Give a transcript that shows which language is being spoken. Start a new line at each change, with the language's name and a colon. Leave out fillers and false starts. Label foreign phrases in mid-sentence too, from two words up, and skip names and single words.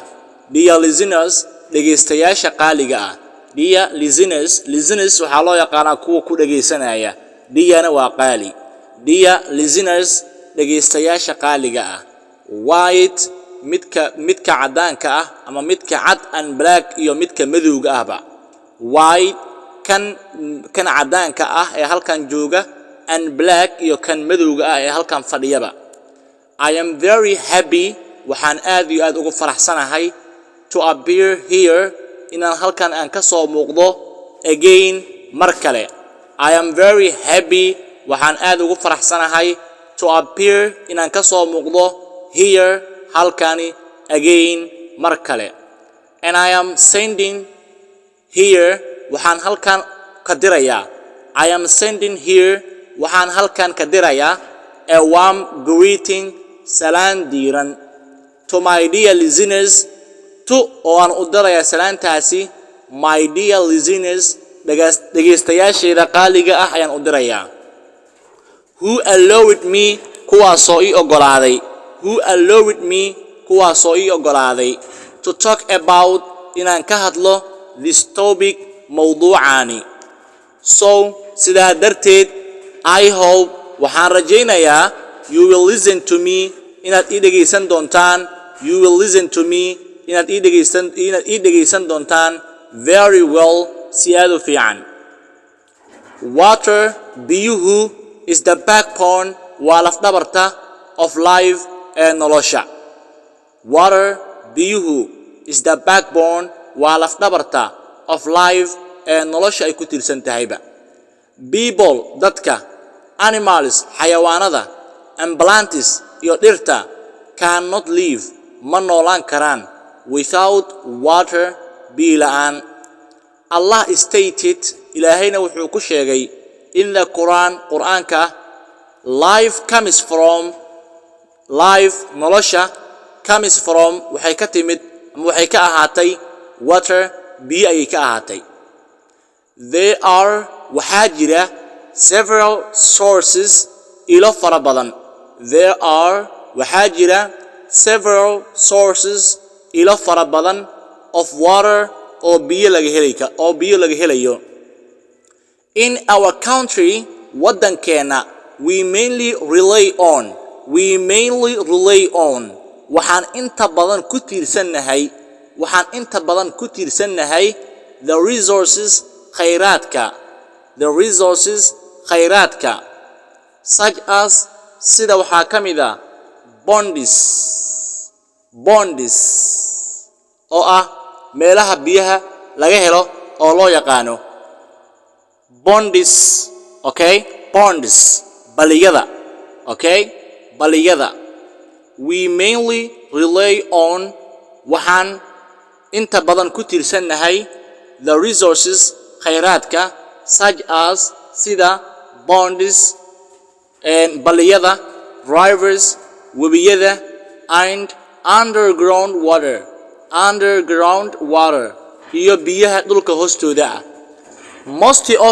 English: Dear listeners
Somali: dhageystayaasha qaaliga ah.
English: Dear listeners
Somali: waxaa loo yaqaanaa kuwa ku dhageysanaya. Diyana waa qaali.
English: Dear listeners
Somali: dhageystayaasha qaaliga ah. White midka cadaanka ah ama midka cad
English: and black
Somali: iyo midka madowga ahba. White kan cadaanka ah ee halkan jooga
English: and black
Somali: iyo kan madowga ah ee halkan fadhiyaba.
English: I am very happy
Somali: waxaan aad iyo aad ugu faraxsanahay
English: to appear here
Somali: inaan halkan aan ka soo muuqdo again mar kale.
English: I am very happy
Somali: waxaan aad ugu faraxsanahay
English: to appear
Somali: inaan ka soo muuqdo here halkani again mar kale.
English: And I am sending here
Somali: waxaan halkan ka dirayaa.
English: I am sending here
Somali: waxaan halkan ka dirayaa
English: a warm greeting
Somali: salaan diiran
English: to my dear listeners to
Somali: oo aan u dirayaa salaantaasi
English: my dear listeners
Somali: dhageystayaasheeda qaaliga ah ayaan u dirayaa.
English: Who allowed me
Somali: kuwaasoo ii ogolaaday.
English: Who allowed me
Somali: kuwaasoo ii ogolaaday
English: to talk about
Somali: inaan ka hadlo
English: this topic mowduucaani. So
Somali: sidaa darteed
English: I hope
Somali: waxaan rajaynayaa
English: you will listen to me
Somali: inaad ii dhageysan doontaan.
English: You will listen to me
Somali: inaad ii dhageysan doontaan
English: very well
Somali: si aad u fiican. Water biyuhu
English: is the backbone
Somali: waa laf dhabarta
English: of life
Somali: ee nolosha. Water biyuhu
English: is the backbone
Somali: waa laf dhabarta
English: of life
Somali: ee nolosha ay ku tiirsan tahayba. People dadka, animals xayawaanada,
English: and plants
Somali: iyo dhirta
English: cannot live
Somali: ma noolaan karaan
English: without water
Somali: biyo la'aan.
English: Allah stated
Somali: ilaahayna wuxuu ku sheegay
English: in the
Somali: Qur'aanka life nolosha
English: comes from
Somali: waxay ka timid ama waxay ka ahaatay water biyo ayay ka ahaatay.
English: There are
Somali: waxaa jira
English: several sources
Somali: ilo fara badan.
English: There are
Somali: waxaa jira
English: several sources
Somali: ilo fara badan
English: of water
Somali: oo biyo laga helayo.
English: In our country wadankeena we mainly rely on
Somali: waxaan inta badan ku tiirsannahay
English: the resources
Somali: khayraadka
English: such as
Somali: sida waxaa ka mid ah bonds oo ah meelaha biyaha laga helo oo loo yaqaano bonds.
English: baliyada we mainly rely on
Somali: waxaan inta badan ku tiirsannahay
English: the resources khayraadka such as sida bonds and baliyada, rivers webiyada and underground water underground water
Somali: iyo biyaha dhulka hoostooda ah
English: most of